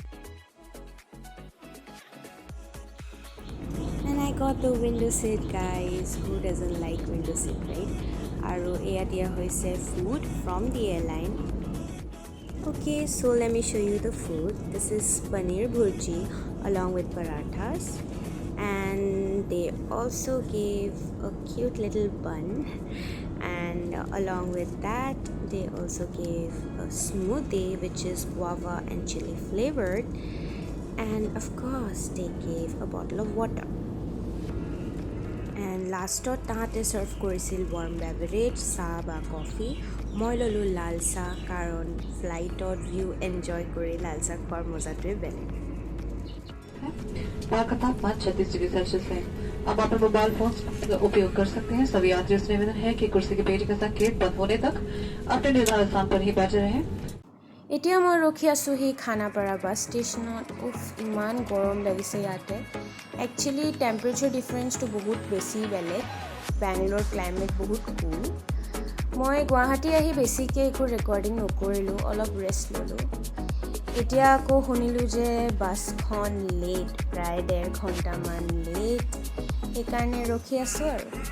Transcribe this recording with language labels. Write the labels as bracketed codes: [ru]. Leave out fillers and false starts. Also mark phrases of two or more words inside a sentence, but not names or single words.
[en] And I got the window seat guys who doesn't like window seat right [as] আৰু এয়া দিয়া [en] হৈছে food from the airline Okay so let me show you the food This is paneer bhurji along with parathas and they also gave a cute little bun and along with that they also gave a smoothie which is guava and chili flavored and of course they gave a bottle of water and last [as] তাহঁতে ছাৰ্ভ কৰিছিল [en] warm beverage [as] চাহ বা কফি মই ললো লাল চাহ কাৰণ ফ্লাইটত [en] view enjoy [as] কৰি লাল চাহ খোৱাৰ মজাটোৱে বেলেগ [hi] वहाँ का तापमान 36 डिग्री सेल्सियस है आप अपने मोबाइल फोन का उपयोग कर सकते हैं सभी यात्रियों से निवेदन है कि कुर्सी के पेटी का संकेत बंद होने तक अपने निर्धारित स्थान पर ही बैठे रहें [as] এতিয়া মই ৰখি আছোঁ হি খানাপাৰা বাছ ষ্টেচনত ইমান গৰম লাগিছে ইয়াতে [en] actually temperature difference [as] বহুত বেছি বেলেগ বেংগলোৰ ক্লাইমেট বহুত কুল মই গুৱাহাটী আহি বেছিকৈ একো ৰেকৰ্ডিং নকৰিলোঁ অলপ ৰেষ্ট ল'লোঁ এতিয়া আকৌ শুনিলোঁ যে বাছখন লেট প্ৰায় 1.5 ঘণ্টামান লেট সেইকাৰণে ৰখি আছোঁ আৰু